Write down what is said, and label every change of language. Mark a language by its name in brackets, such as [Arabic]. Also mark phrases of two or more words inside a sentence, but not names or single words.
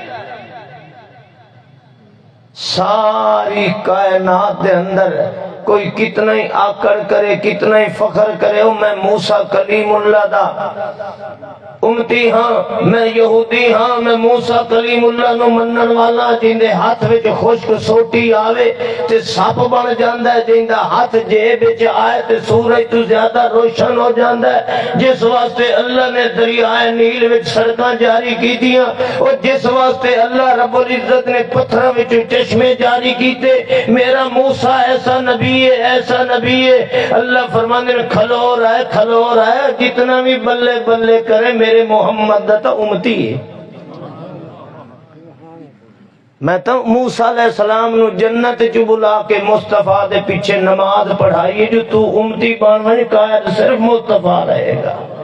[Punjabi] ساری کائنات دے اندر کوئی کتنا ہی آکڑ کرے، کتنا ہی فخر کرے، میں موسیٰ کلیم اللہ دا امتی ہاں، میں یہودی ہاں، میں موسیٰ کلیم اللہ نو منن والا، جیندے ہاتھ وچ خشک سوٹی آوے تے سپ بن جاندا ہے، جیندہ ہاتھ جیب وچ آئے تے سورج تو زیادہ روشن ہو جاندا ہے، جس واسطے اللہ نے دریائے نیل وچ سڑکاں جاری کی دیاں، اور جس واسطے اللہ رب العزت نے پتھراں وچ چشمے جاری کیتے۔ میرا موسیٰ ایسا نبی ہے، ایسا نبی ہے، اللہ فرمانے میں کھلو رہا ہے، جتنا بھی بلے بلے کرے میرے محمد دا امتی ہے۔ میں تو موسیٰ علیہ السلام نو جنت چ بلا کے مصطفیٰ دے پیچھے نماز پڑھائی جو تو امتی بانویں قائد صرف مصطفیٰ رہے گا۔